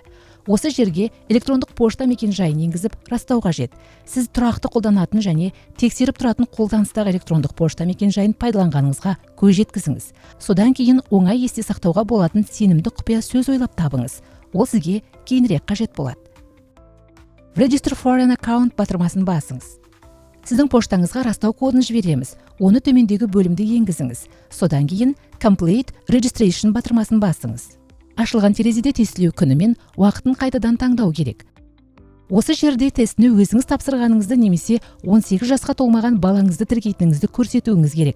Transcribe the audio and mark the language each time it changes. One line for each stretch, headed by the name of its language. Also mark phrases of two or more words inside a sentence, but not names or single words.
Kazakh: Осы жерге электрондық пошта мекен-жайын енгізіп, растау қажет. Сіз тұрақты қолданатын және тексеріп тұратын қолданыстағы электрондық пошта мекен-жайын пайдаланғаныңызға көз жеткізіңіз. Содан кейін оңай есте сақтауға болатын сенімді құпия сөз ойлап табыңыз. Ол сізге кейінірек қажет болады.
English: Register for an account
Kazakh: батырмасын басыңыз. Сіздің поштаңызға растау кодын жібереміз. Оны төмендегі бөлімде енгізіңіз. Содан кейін
English: Complete Registration
Kazakh: батырмасын басыңыз. Ашылған терезеде тестілеу күні мен уақытын қайтадан таңдау керек. Осы жерде тестіні өзіңіз тапсырғаныңызды немесе 18 жасқа толмаған балаңызды тіркейтініңізді көрсетуіңіз керек.